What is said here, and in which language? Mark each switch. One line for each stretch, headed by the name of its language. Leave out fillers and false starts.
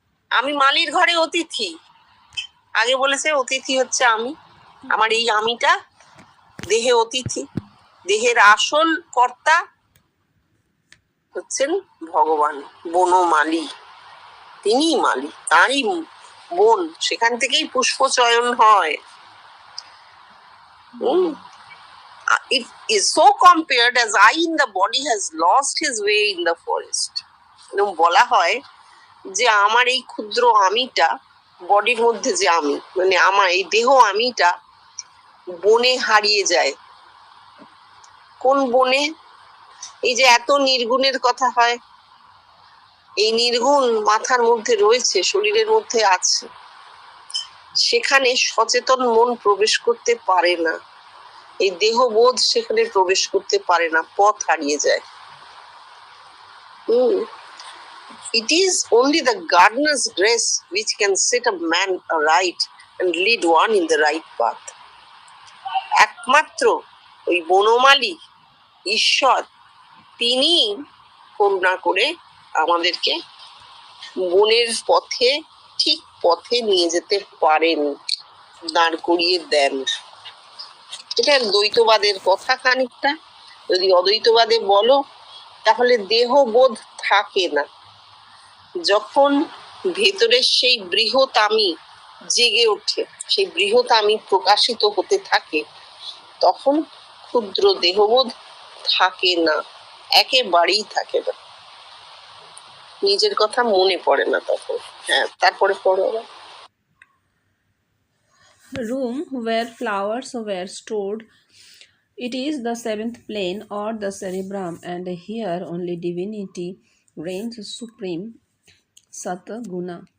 Bangla: আমি মালির ঘরে অতিথি। আগে বলেছে অতিথি হচ্ছে আমি, আমার এই আমিটা দেহে অতিথি। দেহের আসল কর্তা হচ্ছেন ভগবান, বনমালী, তিনি মালি, তারই বন, সেখান থেকেই পুষ্প চয়ন হয়।
English: It is so compared as I in the body has lost his way in the forest.
Bangla: বলা হয় যে আমার এই ক্ষুদ্র আমিটা, বডির মধ্যে যে আমি, মানে আমার এই দেহ আমিটা বনে হারিয়ে যায়। কোন বনে? এই যে এত নির্গুণের কথা হয়, এই নির্গুণ মাথার মধ্যে রয়েছে, শরীরের মধ্যে আছে, সেখানে সচেতন মন প্রবেশ করতে পারে না, এই দেহবোধ সেখানে প্রবেশ করতে পারে না, পথ হারিয়ে যায়।
English: It is only the gardener's grace which can set a man aright and lead one in the right path.
Bangla: একমাত্র ওই বনমালী ঈশ্বর, তিনি করুণা করে আমাদেরকে বনের পথে, ঠিক পথে নিয়ে যেতে পারেন, দাঁড় করিয়ে দেন। এটা দ্বৈতবাদের কথা খানিকটা। যদি অদ্বৈতবাদে বলো তাহলে দেহবোধ থাকে না। যখন ভেতরের সেই বৃহৎ আমি জেগে ওঠে, সেই বৃহৎ আমি প্রকাশিত হতে থাকে, তখন ক্ষুদ্র দেহবোধ থাকে না, একেবারেই থাকে না, নিজের কথা মনে পড়ে না তখন। হ্যাঁ, তারপরে পড়ো।
English: Room where flowers were stored. It is the seventh plane or the cerebrum, and here only divinity reigns supreme. Sattva Guna.